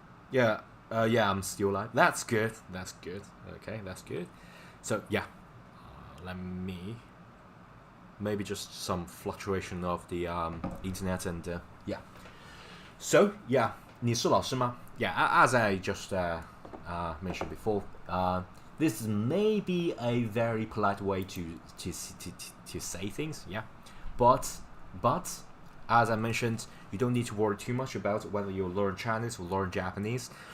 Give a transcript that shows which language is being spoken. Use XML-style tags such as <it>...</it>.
<en>Yeah, I'm still live. That's good. Okay, that's good. So yeah, let me maybe just some fluctuation of the internet and yeah.</en> <zh>So yeah, 你是老师吗?</zh> <en>Yeah, as I just mentioned before, this is maybe a very polite way to say things. Yeah, but as I mentioned, you don't need to worry too much about whether you learn Chinese or learn Japanese.</en>